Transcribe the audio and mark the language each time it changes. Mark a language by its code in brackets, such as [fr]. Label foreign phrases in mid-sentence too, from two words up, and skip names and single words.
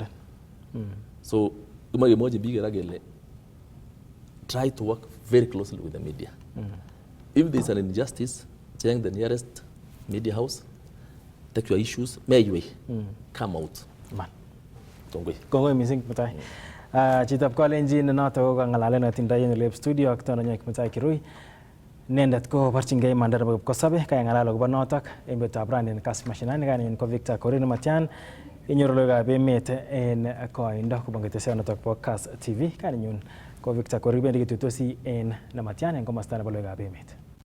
[en] So try to work very closely with the media. If there's an injustice, check the nearest media house. Take your issues, may you come out. Man. [kln] Kongoi missing Mutai. Chitap ko lenji na to ngalale na tinda yen lab studio ak tono nyak Mutai Kirui. Nendat ko parchingai mandar ko sabe kay ngalalo ko banotak embe tabran Kass Mashinani kan ko Victor Korin Matian inyorlo ga be mete en ko inda ko bangete seno tok po Kass TV kan nyun ko Victor Korin be ndiki tutosi en na Matian en ko mastana balo ga be mete.